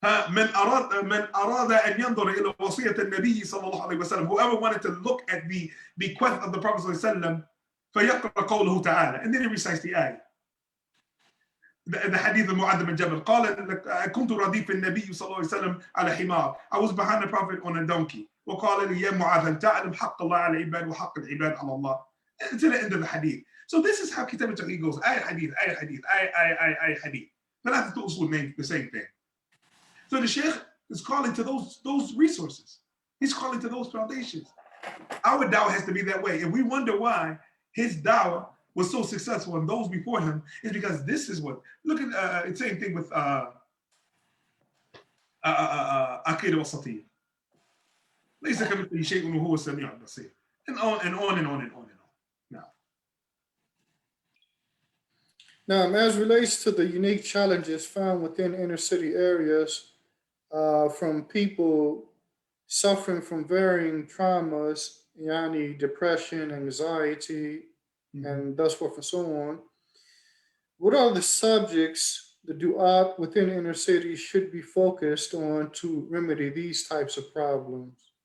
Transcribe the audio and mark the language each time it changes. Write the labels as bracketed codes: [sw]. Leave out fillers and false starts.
[ar] من أراد أن ينظر إلى وصية النبي صلى الله عليه وسلم. [en] Whoever wanted to look at the bequest of the Prophet [ar] صلى الله عليه وسلم, فيقرأ قوله تعالى, [en] and then he recites the ayah. The hadith of Mu'adh bin Jabal. [ar] قال كنت رديف النبي صلى الله عليه وسلم على حمار. [en] I was behind the Prophet on a donkey. [ar] وقال لي يا معاذ تعلم حق الله على العباد وحق العباد على الله. [en] To the end of the hadith. So this is how Kitab al-Tawheed goes. Ayah hadith, ayah hadith, ayah hadith. But I have to usul name the same thing. So the Sheikh is calling to those resources. He's calling to those foundations. Our dawah has to be that way. And we wonder why his dawah was so successful and those before him, is because this is what, look at the same thing with Aqidah al-Satiyya. [ar] ليس كمثله شيء وهو السميع البصير. [en] And on and on and on and on and on. Now, as relates to the unique challenges found within inner city areas from people suffering from varying traumas, yani depression, anxiety, and thus forth and so on, what are the subjects the du'at within inner cities should be focused on to remedy these types of problems?